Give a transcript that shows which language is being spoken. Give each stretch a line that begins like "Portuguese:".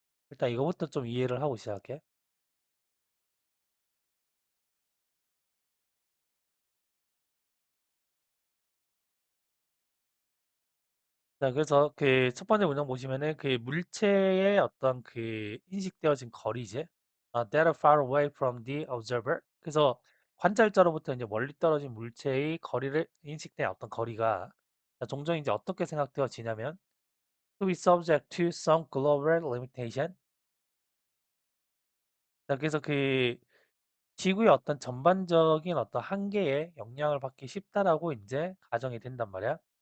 Korean: 일단 이거부터 좀 이해를 하고 시작해. 자, 그래서 그 첫 번째 문장 보시면은 그 물체의 어떤 그 인식되어진 거리지.
English: That are far away from the observer.
Korean: 그래서 관찰자로부터 이제 멀리 떨어진 물체의 거리를 인식된 어떤 거리가 자, 종종 이제 어떻게 생각되어지냐면
English: to be subject to some global limitation.
Korean: 자, 그래서 그 지구의 어떤 전반적인 어떤 한계에 영향을 받기 쉽다라고 이제 가정이 된단 말이야.